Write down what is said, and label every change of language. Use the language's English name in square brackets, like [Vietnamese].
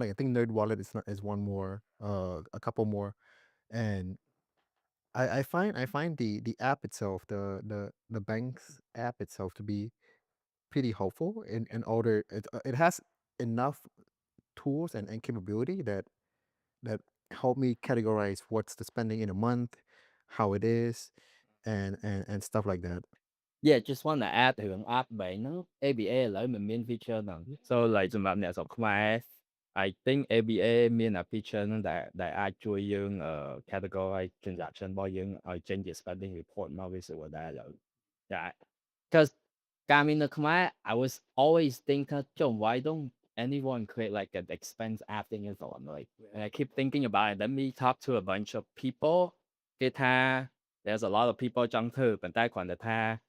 [English] Like I think Nerd Wallet is one more, a couple more, and I find the app itself, the bank's app itself, to be pretty helpful in order. It has enough tools and capability that help me categorize what's the spending in a month, how it is, and stuff like that. Yeah, just want to add [Khmer] រឿង app បែបហ្នឹង ABA ឥឡូវមិនមាន feature ហ្នឹង [English] So like [Khmer] សម្រាប់អ្នកស្រុកខ្មែរ [English] I think ABA [Khmer] មានអា [English] feature ហ្នឹង [Khmer] ដែលអាចជួយយើងcategorize [English] transaction [Khmer] របស់យើងឲ្យចេញជា [English] spending report [Khmer] មកវាស្រួលដែរឥឡូវ [English] Yeah, because [Khmer] កាលមាននៅខ្មែរ [English] I was always think [Khmer] ថាចុះ [English] why don't anyone create like an expense app thing is on like and I keep thinking about it. Let me talk to a bunch of people [Khmer] គេថា [English] there's a lot of people [Khmer] ចង់ធ្វើប៉ុន្តែគ្រាន់តែថា